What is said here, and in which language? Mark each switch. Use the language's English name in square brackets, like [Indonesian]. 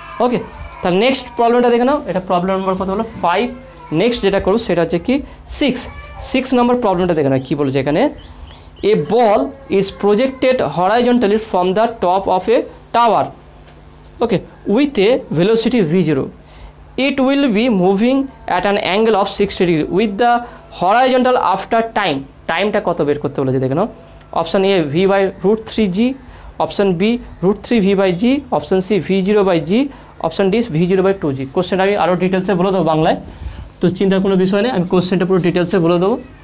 [Bangla] ওকে, তাহলে নেক্সট প্রবলেমটা দেখে নাও। এটা প্রবলেম নম্বর কত হলো 5। নেক্সট যেটা করব সেটা হচ্ছে কি 6 নম্বর প্রবলেমটা দেখে নাও কী বলেছে এখানে। [English] A ball is projected horizontally from the top of a tower, okay, with a velocity v0. It will be moving at an angle of 60 degree with the horizontal after time. [Bangla] টাইমটা কত বের করতে বলেছে দেখে নাও। Option A v/√3g, option B √3v/g, option C v0/g, option D v0/2g। কোশ্চেনটা আমি আরও ডিটেলসে বলে দেবো বাংলায়, তো চিন্তার কোনো বিষয় নেই, আমি কোশ্চেনটা পুরো ডিটেলসে বলে দেবো।